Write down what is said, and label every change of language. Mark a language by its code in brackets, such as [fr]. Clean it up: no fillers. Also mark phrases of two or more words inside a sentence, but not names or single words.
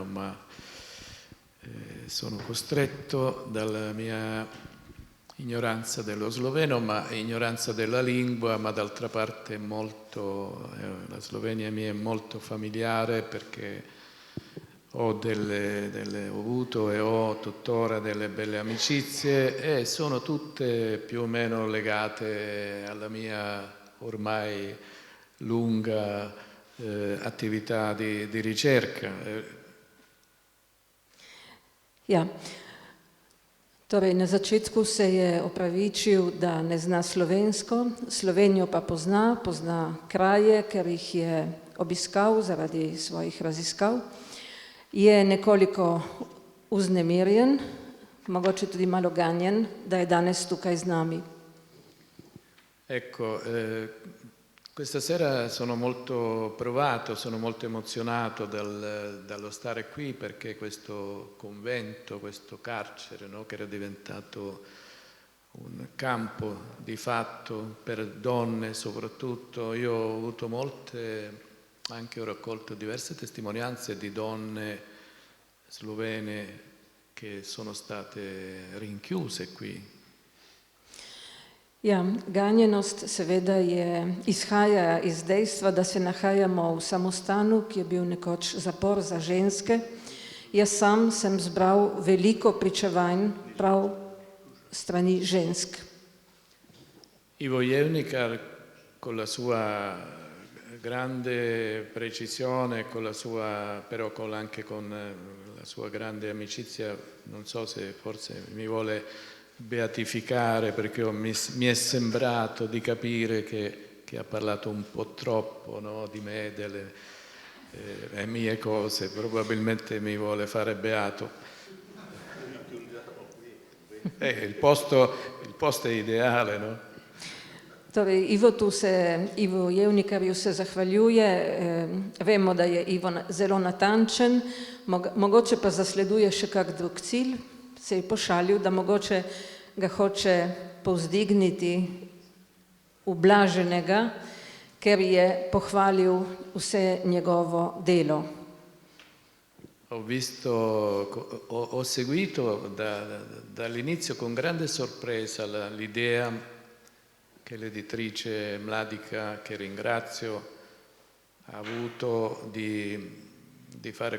[it] ma sono costretto dalla mia ignoranza dello sloveno, ma ignoranza della lingua, ma d'altra parte la Slovenia mi è molto familiare perché ho avuto e ho tuttora delle belle amicizie e sono tutte più o meno legate alla mia ormai lunga attività di ricerca. [sl] Ja. Torej, na začetku se je opravičil, da ne zna slovensko, Slovenijo pa pozna kraje, ker jih je obiskal zaradi svojih raziskav. Je nekoliko vznemirjen, mogoče tudi malo ganjen, da je danes tukaj z nami. [it] Ecco, questa sera sono molto provato, sono molto emozionato dallo stare qui perché questo convento, questo carcere, no, che era diventato un campo di fatto per donne soprattutto, io ho avuto anche ho raccolto diverse testimonianze di donne slovene che sono state rinchiuse qui. [sl] Ja, ganjenost seveda izhaja iz dejstva, da se nahajamo v samostanu, ki je bil nekoč zapor za ženske. Jaz sam sem zbral veliko pričevanj prav strani žensk. [it] Ivo Jevnikar con la sua grande precisione, però anche con la sua grande amicizia, non so se forse mi vuole beatificare perché mi è sembrato di capire che ha parlato un po' troppo, no, di me, delle mie cose, probabilmente mi vuole fare beato. Il posto è ideale, no? [sl] Torej, Ivo Jevnikarju se zahvaljuje, vemo, da je Ivo zelo natančen, mogoče pa zasleduje še kak drug cilj, se je pošalil, da mogoče ga hoče povzdigniti ublaženega, ker je pohvalil vse njegovo delo. [it] Ho seguito dall'inizio con grande sorpresa l'idea che l'editrice Mladica, che ringrazio, ha avuto di fare